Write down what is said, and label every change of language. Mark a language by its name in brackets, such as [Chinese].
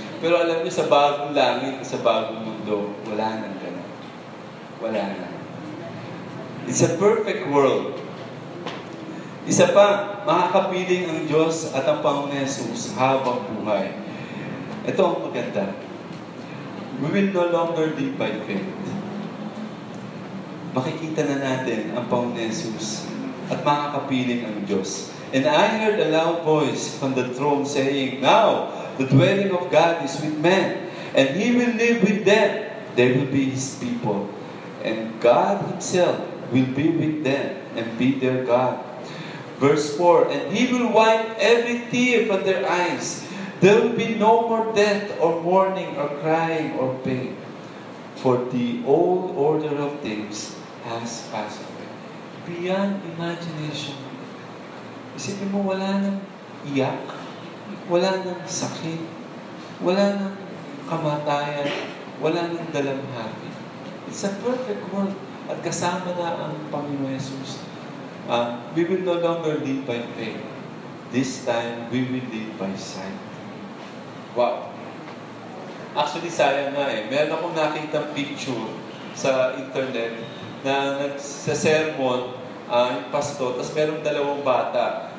[Filipino] Pero alam niyo, sa bagong langit, sa bagong mundo, wala nang gano'n. Wala na. [English] It's a perfect world. [Filipino] Isa pa, makakapiling ang Diyos at ang Panginoon Jesus habang buhay. Ito ang maganda. [English] We will no longer live by faith. [Filipino] Makikita na natin ang Panginoon Jesus at makakapiling ang Diyos. [English] And I heard a loud voice from the throne saying, now, the dwelling of God is with men, and He will live with them. They will be His people. And God Himself will be with them and be their God. Verse 4, and He will wipe every tear from their eyes. There will be no more death or mourning or crying or pain. For the old order of things has passed away. Beyond imagination. [Filipino] Isipin mo, wala nang iyak, wala nang sakit, wala nang kamatayan, wala nang dalamhati. [English] It's a perfect world. [Filipino] At kasama na ang Panginoon Jesus. [English] We will no longer live by faith. This time, we will live by sight. [Filipino] Wow. Actually, sayang nga eh. Meron akong nakitang picture sa internet na sa sermon, yung pastor, tapos meron dalawang bata.